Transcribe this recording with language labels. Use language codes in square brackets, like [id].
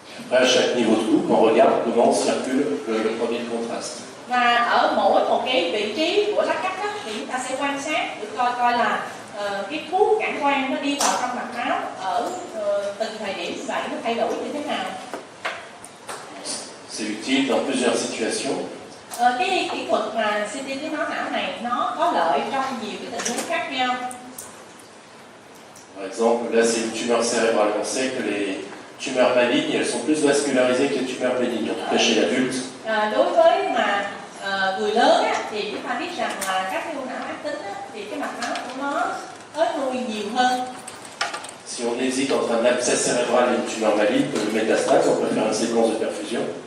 [fr] Après, à chaque niveau de coupe, on regarde comment circule le produit de contraste. [vi] Và ở mỗi một cái vị trí của lát cắt đó, thì chúng ta sẽ quan sát để coi là cái thuốc cản quang nó đi vào trong mạch máu ở từng thời điểm vậy nó thay đổi như thế nào. [fr] C'est utile dans plusieurs situations. [vi] Cái kỹ thuật mà CT tuyến máu não này nó có lợi trong nhiều cái tình huống khác nhau. [fr] Par exemple, là c'est une tumeur cérébrale. On sait que les tumeurs malignes, elles sont plus vascularisées que les tumeurs bénignes, en tout cas chez l'adulte. [vi] Đối với mà người lớn á, thì chúng ta biết rằng là các cái u não ác tính á, thì cái mạch máu của nó tới nuôi nhiều hơn. [fr] Si on hésite entre un abcès cérébral et une tumeur maligne, comme une métastase, on peut faire une séquence de perfusion.